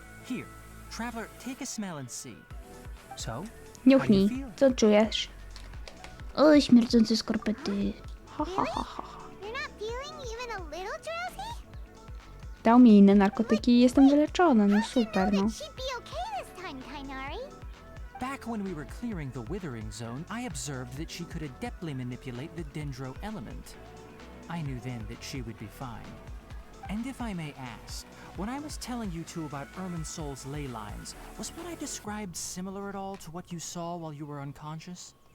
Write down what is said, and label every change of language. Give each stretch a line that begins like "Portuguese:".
English: Here, Traveler, take a smell and see. So, how do you
Polish: Niuchnij,
English: feel?
Polish: co czujesz? O, śmierdzące skorpety. Ha, ha, ha, ha.
English: You're not feeling even a little drowsy?
Polish: Dał mi inne narkotyki i jestem wyleczona. No super, no.
English: That she'd be okay this time, Tainari. Back when we were clearing the Withering Zone, I observed that she could adeptly manipulate the Dendro element. I knew then that she would be fine. And if I may ask, when I was telling you two about Irminsul's ley lines, was what I described similar at all to what you saw while you were unconscious?